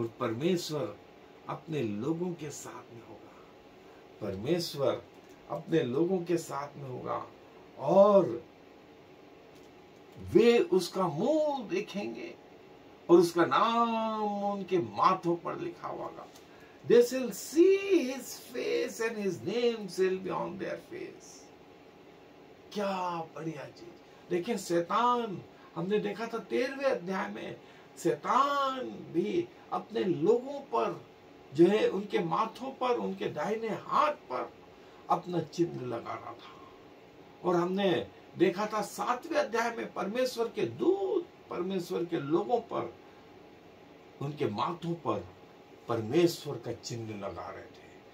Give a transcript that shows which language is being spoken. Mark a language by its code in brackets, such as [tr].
[hi] और परमेश्वर अपने लोगों के साथ में होगा, परमेश्वर अपने लोगों के साथ में होगा और वे उसका मुंह देखेंगे और उसका नाम उनके माथों पर लिखा होगा। [en] They shall see his face and his name shall be on their face. [hi] क्या बढ़िया चीज। देखिए शैतान, हमने देखा था 13वें अध्याय में, शैतान भी अपने लोगों पर जो है, उनके माथों पर, उनके दाहिने हाथ पर अपना चिन्ह लगा रहा था। और हमने देखा था 7वें अध्याय में यीशु के दूत परमेश्वर के लोगों पर, उनके माथों पर परमेश्वर का चिन्ह लगा रहे थे।